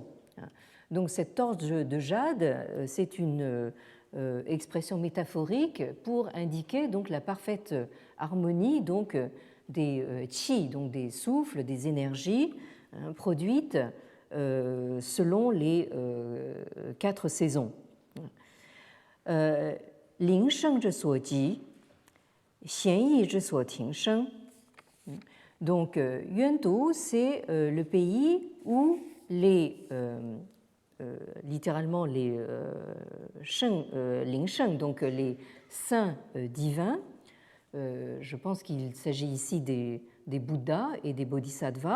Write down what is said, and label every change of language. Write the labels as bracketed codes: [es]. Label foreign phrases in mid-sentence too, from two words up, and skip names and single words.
[fr] Donc cette torche de jade, c'est une expression métaphorique pour indiquer donc la parfaite harmonie donc des qi, donc des souffles, des énergies produites selon les 4 saisons. [zh] 灵圣者所集，贤懿者所挺生. [fr] Donc Yuantou, c'est le pays où littéralement les [zh] 灵圣, [fr] donc les saints divins. Je pense qu'il s'agit ici des Bouddhas et des Bodhisattvas.